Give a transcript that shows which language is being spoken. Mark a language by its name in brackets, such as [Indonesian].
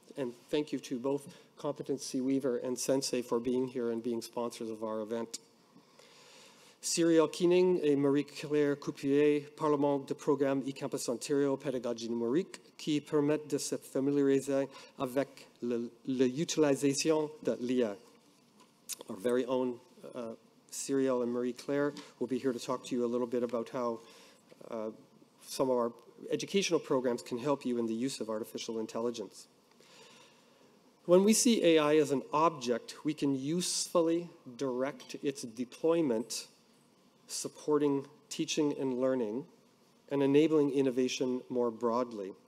[English] And thank you to both Competency Weaver and Sensei for being here and being sponsors of our event. [French] Cyrielle Keening et Marie-Claire Coupier, Parlement de Programme eCampus Ontario Pédagogie Numérique, qui permettent de se familiariser avec l'utilisation de l'IA. [English] Our very own Cyrielle and Marie-Claire will be here to talk to you a little bit about how some of our educational programs can help you in the use of artificial intelligence. When we see AI as an object, we can usefully direct its deployment, supporting teaching and learning, and enabling innovation more broadly.